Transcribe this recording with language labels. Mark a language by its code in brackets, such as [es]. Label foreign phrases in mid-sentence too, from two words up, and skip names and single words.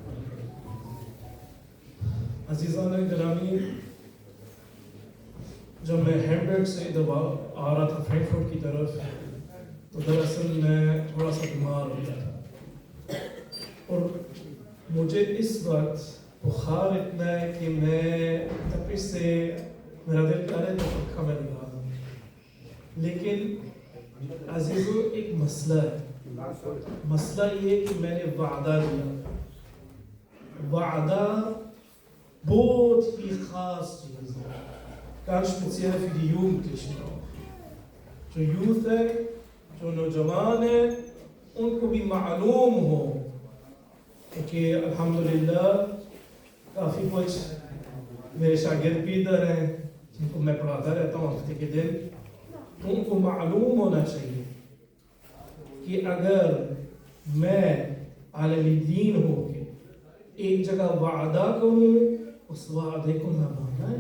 [ur] عزیزان گرامی، جب میں ہیمبرگ سے ادھر آ رہا تھا فرینکفرٹ کی طرف، تو دراصل میں تھوڑا سا بیمار ہو گیا تھا اور مجھے اس وقت بخار اتنا ہے کہ میں تپش سے میرا دل کر رہا ہے تو پنکھا میں لگا دوں. لیکن عزیزو ایک مسئلہ ہے. مسئلہ یہ کہ میں نے وعدہ دیا. وعدہ بہت ہی خاص چیز ہے. [de] ganz speziell für die Jugendlichen auch. [ur] جو یوتھ ہے، جو نوجوان ہے، ان کو بھی معلوم ہو کہ الحمدللہ کافی کچھ میرے شاگرد بھی ادھر ہیں جن کو میں پڑھاتا رہتا ہوں ہفتے کے دن. تو ان کو معلوم ہونا چاہیے کہ اگر میں عالم دین ہو کے ایک جگہ وعدہ کروں، اس وعدے کو نبھانا ہے.